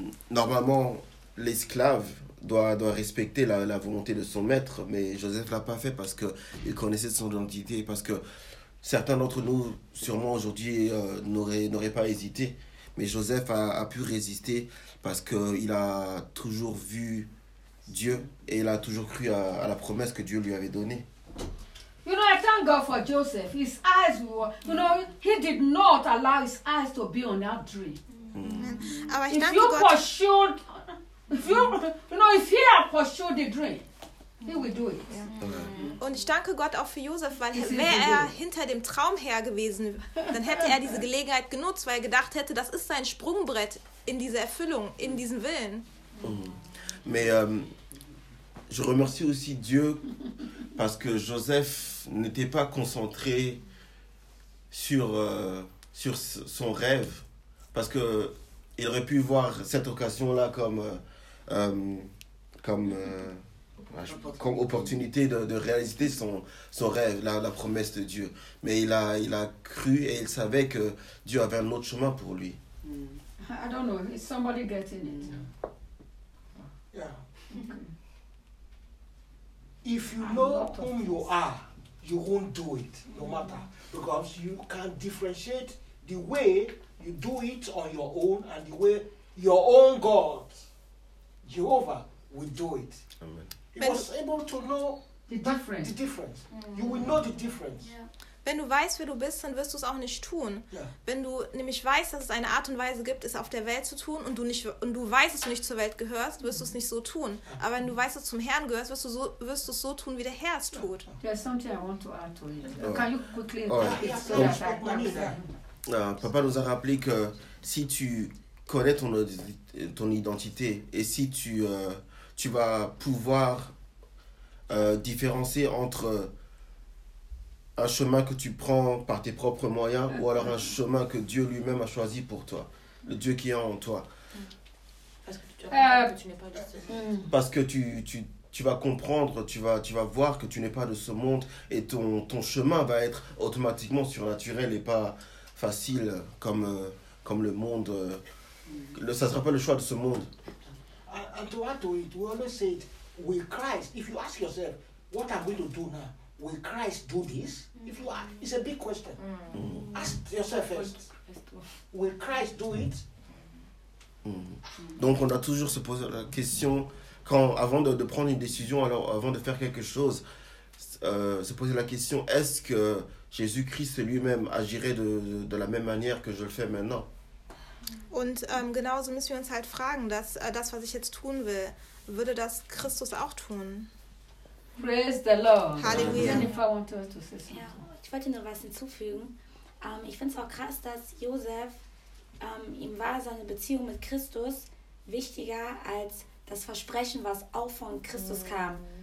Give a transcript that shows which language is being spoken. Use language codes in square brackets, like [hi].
[fr] Normalement, l'esclave doit respecter la volonté de son maître, mais Joseph ne l'a pas fait parce qu'il connaissait son identité, parce que certains d'entre nous, sûrement aujourd'hui, n'auraient pas hésité. Mais Joseph a pu résister parce qu'il a toujours vu Dieu et il a toujours cru à la promesse que Dieu lui avait donnée. [en] You know, I thank God for Joseph. His eyes were, you know, he did not allow his eyes to be on that dream. Mm. Mm. If you pursued, if he had pursued the dream, he would do it. Yeah. [de] Und ich danke Gott auch für Josef, weil wäre er hinter dem Traum her gewesen, dann hätte er diese Gelegenheit genutzt, weil er gedacht hätte, das ist sein Sprungbrett in diese Erfüllung, in diesen Willen. Mm. [fr] Mais, je remercie aussi Dieu parce que Joseph n'était pas concentré sur son rêve, parce que il aurait pu voir cette occasion là comme opportunité de réaliser son rêve, la promesse de Dieu. Mais il a cru et il savait que Dieu avait un autre chemin pour lui. [en] I don't know. Is somebody getting it? Yeah. If you know whom you are, you won't do it, no matter. Because you can differentiate the way you do it on your own and the way your own God, Jehovah, will do it. Amen. He was able to know the difference. The difference. Mm. You will know the difference. Yeah. [de] Wenn du weißt, wer du bist, dann wirst du es auch nicht tun. Ja. Wenn du nämlich weißt, dass es eine Art und Weise gibt, es auf der Welt zu tun und du nicht und du weißt, dass du nicht zur Welt gehörst, wirst du es nicht so tun. Aber wenn du weißt, dass du zum Herrn gehörst, wirst du es so tun, wie der Herr es tut. [en] There's something I want to add to it. Can you quickly? Oh. [fr] Papa nous a rappelé que si tu connais ton, ton identité et si tu, tu vas pouvoir différencier entre un chemin que tu prends par tes propres moyens ou alors un chemin que Dieu lui-même a choisi pour toi, le Dieu qui est en toi. Parce que tu n'es pas juste. Parce que tu vas comprendre, tu vas voir que tu n'es pas de ce monde et ton, ton chemin va être automatiquement surnaturel et pas facile comme, comme le monde. Ça ne sera pas le choix de ce monde. [en] And to add to it, we always say it, will Christ, if you ask yourself, what am I going to do now? Will Christ do this? If you ask, it's a big question. Ask yourself first, will Christ do it? [fr] Donc on a toujours se poser la question. Quand, avant de prendre une décision, alors avant de faire quelque chose, se poser la question, est-ce que Jésus-Christ lui-même agirait de la même manière que je le fais maintenant? [de] Und genauso müssen wir uns halt fragen, dass das, was ich jetzt tun will, würde das Christus auch tun? [en] Praise the Lord. [de] Halleluja. Ja, ich wollte nur was hinzufügen. Ich finde es auch krass, dass Josef, ihm war seine Beziehung mit Christus wichtiger als das Versprechen, was auch von Christus kam.